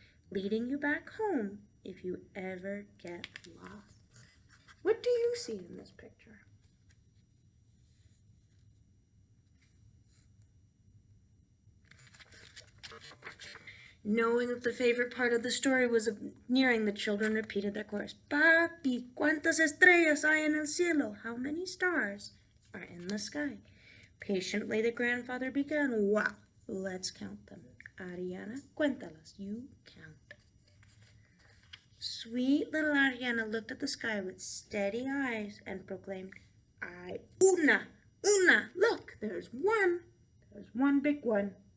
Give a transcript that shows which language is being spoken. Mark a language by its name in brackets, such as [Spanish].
[English] Leading you back home if you ever get lost. What do you see in this picture? Knowing that the favorite part of the story was nearing, the children repeated their chorus. [Spanish] Papi, ¿cuántas estrellas hay en el cielo? [English] How many stars are in the sky? Patiently, the grandfather began. Wow, let's count them. Ariana, [Spanish] cuéntalas. [English] You count. Sweet little Ariana looked at the sky with steady eyes and proclaimed, una, look, there's one big one.